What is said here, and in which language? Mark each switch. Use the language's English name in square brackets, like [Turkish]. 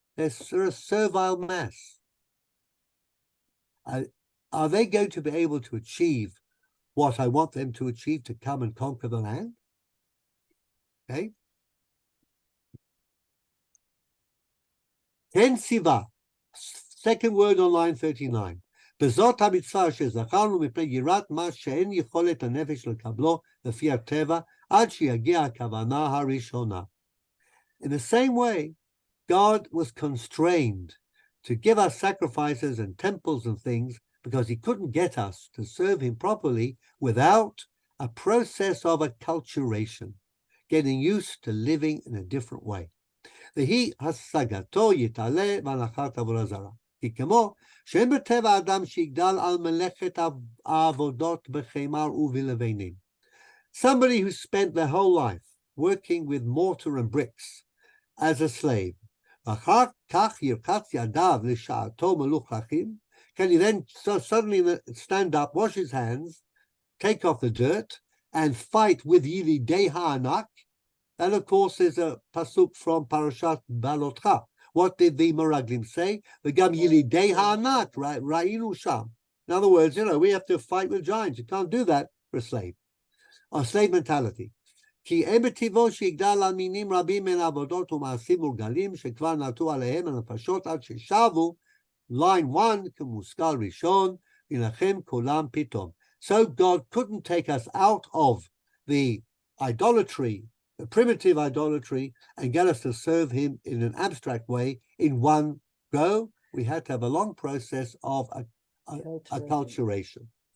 [English] They're a servile mass. Are they going to be able to achieve what I want them to achieve, to come and conquer the land? Okay. Ken Siva, second word on line 39. [Hebrew] בזאת המצווה שזכרנו מפני יראת מה שאין יכולת הנפש לקבלו לפי הטבע עד שיגיע הכוונה הראשונה. [English] In the same way, God was constrained to give us sacrifices and temples and things because he couldn't get us to serve him properly without a process of acculturation, getting used to living in a different way. [Hebrew] והיא השגתו יתעלה והנחת עבודה זרה. כי כמו שאין בטבע האדם שיגדל על מלאכת העבודות בחמר ובלבנים. [English] Somebody who spent their whole life working with mortar and bricks as a slave, [Hebrew] ואחר כך ירחץ ידיו לשעתו מלוכלכים, [English] can he then suddenly stand up, wash his hands, take off the dirt, and fight with Yilidei Ha'anak? And of course, there's a pasuk from Parashat Balotcha. What did the Meraglim say? [Hebrew] V'gam Yilidei Ha'anak, ra'inu sham. [English] In other words, we have to fight with giants. You can't do that for a slave. Or slave mentality. [Hebrew] כי אין בטבעו שיגדל על מינים רבים מן עבודות ומעשים מורגלים שכבר נטו עליהם הנפשות עד ששבו, [English] line 1, [Hebrew] כמושכל ראשון, ינחם כולם פתאום. [English] So God couldn't take us out of the idolatry, the primitive idolatry, and get us to serve him in an abstract way in one go. We had to have a long process of acculturation.